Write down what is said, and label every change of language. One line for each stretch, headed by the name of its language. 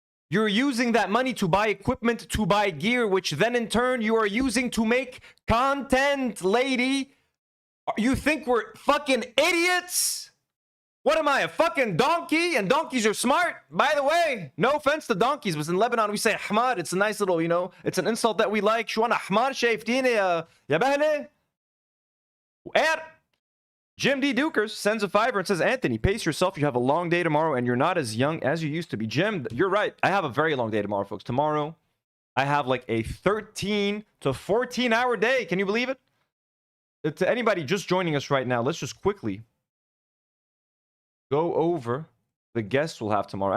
English: You're using that money to buy equipment, to buy gear, which then in turn you are using to make content, lady. You think we're fucking idiots? What am I, a fucking donkey? And donkeys are smart? By the way, no offense to donkeys, but in Lebanon we say ahmar. It's a nice little, you know, it's an insult that we like.
Arabic: شو أنا ahmar شايفتيني يا بهلة?
English: Jim D. Dukers sends a $5 and says, Anthony, pace yourself. You have a long day tomorrow and you're not as young as you used to be. Jim, you're right. I have a very long day tomorrow, folks. Tomorrow, I have like a 13 to 14-hour day. Can you believe it? To anybody just joining us right now, let's just quickly go over the guests we'll have tomorrow.